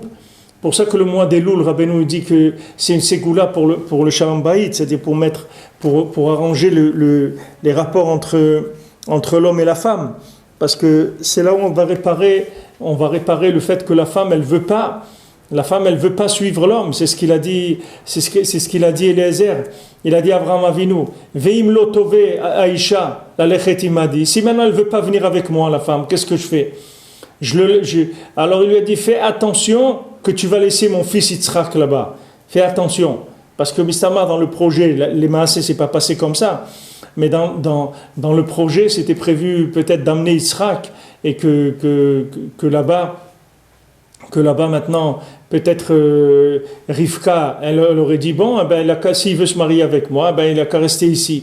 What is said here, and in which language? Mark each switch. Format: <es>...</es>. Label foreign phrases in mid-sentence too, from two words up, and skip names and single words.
<fr>Pour ça que le mois d'Elul, Rabbeinu dit que c'est une ségoula pour le Shalom Bayit, c'est-à-dire pour arranger les rapports entre l'homme et la femme. Parce que c'est là où on va réparer le fait que la femme, elle veut pas suivre l'homme. C'est ce qu'il a dit, c'est ce qu'il a dit Eliezer. Il a dit à Abraham Avinu,</fr> <he>ואם לא תאבה האשה, ללכת עמדי.</he> <fr>Si maintenant elle veut pas venir avec moi, la femme, qu'est-ce que je fais? Alors il lui a dit, fais attention que tu vas laisser mon fils Yitzhak là-bas. Fais attention. Parce que Mistama, dans le projet, les Maasé, c'est pas passé comme ça. Mais dans le projet, c'était prévu peut-être d'amener Yitzhak et que là-bas maintenant, peut-être Rivka, elle aurait dit, bon, s'il veut se marier avec moi, il n'a qu'à rester ici.</fr>